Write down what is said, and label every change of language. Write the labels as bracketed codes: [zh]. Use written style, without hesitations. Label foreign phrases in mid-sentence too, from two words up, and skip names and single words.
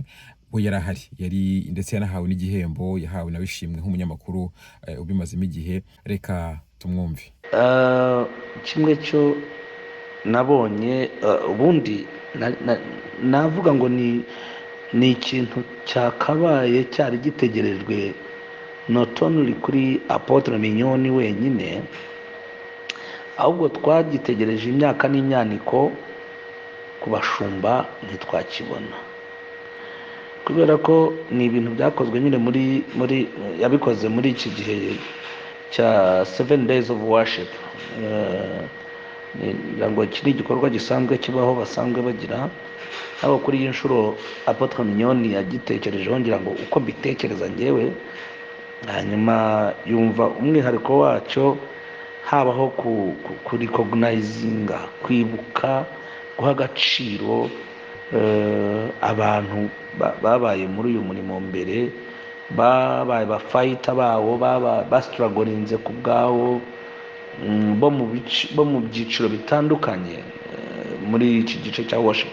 [rw] We yarahari, yari ndetse yanahawe n'igihembo, yahawe nabishimwe nk'umunyamakuru ubimazemo igihe. Reka tumwumve. Kimwe cyo nabonye, ubundi navuga ngo ni ikintu cyakabaye cyari gitegerejwe [en] not only [rw] kuri Apotre Mignone wenyine, ahubwo twagitegereje imyaka n'imyaniko ku bashumba ntitwakibona, kubera ko ni ibintu byakozwe nyine muri yabikoze muri iki gihe cya 7 [en] days of worship. [rw] Ngo kiri igikorwa gisanzwe kibaho, basanzwe bagira. Aho kuri iyi nshuro Apotre Mignone yagitekerejeho, ngira ngo uko mbitekereza ngewe, hanyuma yumva umwihariko wacyo, habaho kurikognayizinga, kwibuka, guha agaciro abantu babaye muri uyu murimo mbere, babaye bafayita bawo, bastruggolinze ku bwawo, bo mu byiciro bitandukanye muri iki gice cya worship.